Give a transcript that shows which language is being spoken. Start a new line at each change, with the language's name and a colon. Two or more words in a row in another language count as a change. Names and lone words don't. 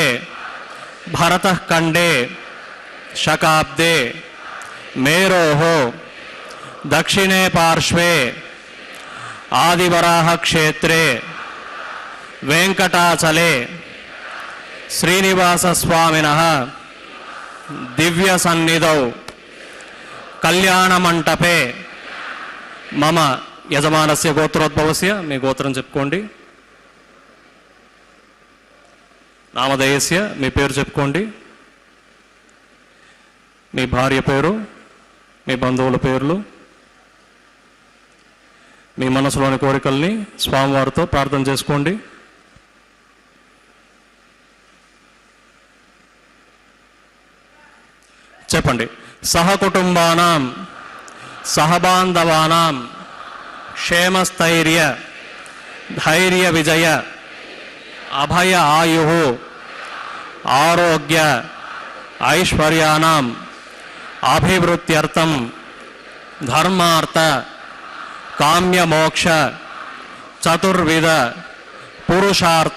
Sanskrit: भरतखण्डे शकाब्दे मेरोः दक्षिणे पार्श्वे आदिवराह क्षेत्रे वेंकटाचले श्रीनिवास स्वामिनः दिव्य सन्निधौ कल्याण मंटपे मम यजमानस्य गोत्रोद्भवस्य मी गोत्रं చెప్పుకోండి
Telugu: నామధేయస్య మీ పేరు చెప్పుకోండి మీ భార్య పేరు మీ బంధువుల పేర్లు మీ మనసులోని కోరికల్ని స్వామివారితో ప్రార్థన చేసుకోండి చెప్పండి
Sanskrit: सहकुटुंबानां सहबांधवानां क्षेमस्थैर्य धैर्य विजय अभय आयुः आरोग्य ऐश्वर्याणां अभिवृद्ध्यर्थं धर्मार्थ काम्य मोक्ष चतुर्विध पुरुषार्थ